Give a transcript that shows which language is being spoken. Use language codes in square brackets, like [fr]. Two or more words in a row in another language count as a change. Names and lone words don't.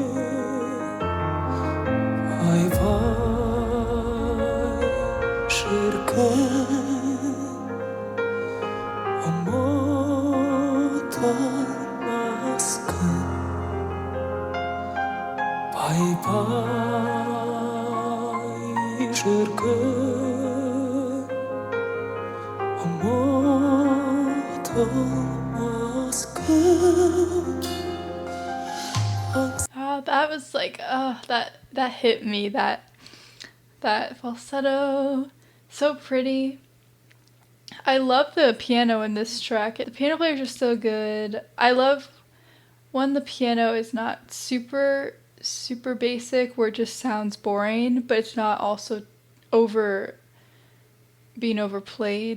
[kk] айбай шіркін, ұмытылмас күн, бай-бай шіркін, ұмытылмас күн. [en] That was like, that hit me, that falsetto, so pretty. I love the piano in this track. The piano players are so good. I love when the piano is not super basic where it just sounds boring, but it's not also being overplayed.